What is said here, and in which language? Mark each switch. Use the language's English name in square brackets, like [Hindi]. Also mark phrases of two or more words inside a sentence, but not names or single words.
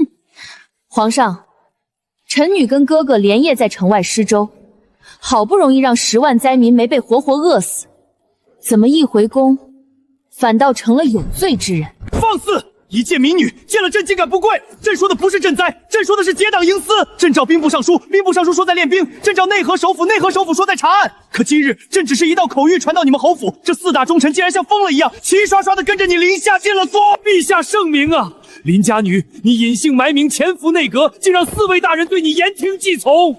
[Chinese] 皇上，臣女跟哥哥連夜在城外施粥，好不容易讓10萬災民沒被活活餓死，怎麼一回宮，反倒成了有罪之人？放肆！一介民女見了朕竟敢不跪！朕說的不是賑災，朕說的是結黨營私。朕召兵部尚書，兵部尚書說在練兵；朕召內河首輔，內河首輔說在查案。可今日朕只是一道口諭傳到你們侯府，這4大忠臣竟然像瘋了一樣，齊刷刷的跟着你林夏進了宮。陛下聖明啊！林家女，你隱姓埋名潛伏內閣，竟讓4位大人對你言聽計從。